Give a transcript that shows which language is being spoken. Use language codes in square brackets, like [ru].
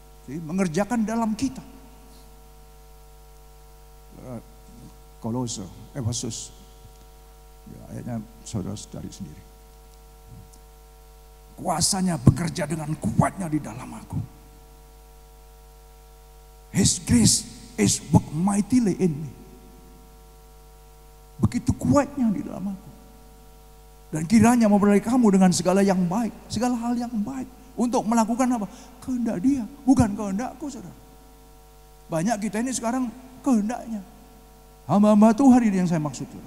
[id] Mengerjakan dalam kita. Kolose, Efesus. Ya, ayatnya saudara cari sendiri. Kuasanya bekerja dengan kuatnya di dalam aku. [en] His grace is work mightily in me. [id] Begitu kuatnya di dalam aku. Dan kiranya memberkati kamu dengan segala yang baik. Segala hal yang baik. Untuk melakukan apa? Kehendak dia. Bukan kehendakku saudara. Banyak kita ini sekarang kehendaknya. Hamba-hamba Tuhan ini yang saya maksud.